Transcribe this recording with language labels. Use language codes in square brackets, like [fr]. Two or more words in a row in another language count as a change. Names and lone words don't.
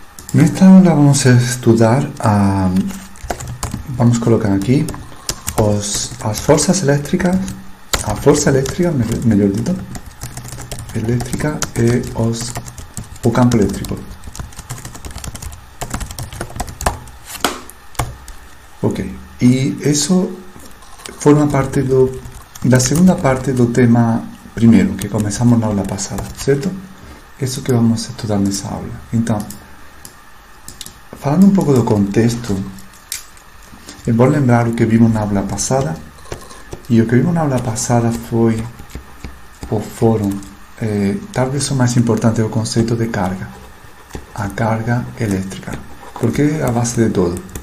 [gl] Nesta aula vamos a estudar vamos colocar aquí as forzas eléctricas, a forza eléctrica, mellor dito, eléctrica e o campo eléctrico. Ok, e eso forma parte da segunda parte do tema primeiro, [pt] que começamos na aula passada, certo? Isso que vamos estudar nessa aula. Então, falando um pouco do contexto, é bom lembrar o que vimos na aula passada. E o que vimos na aula passada foi o fórum, talvez o mais importante, é o conceito de carga, a carga elétrica, porque é a base de todo.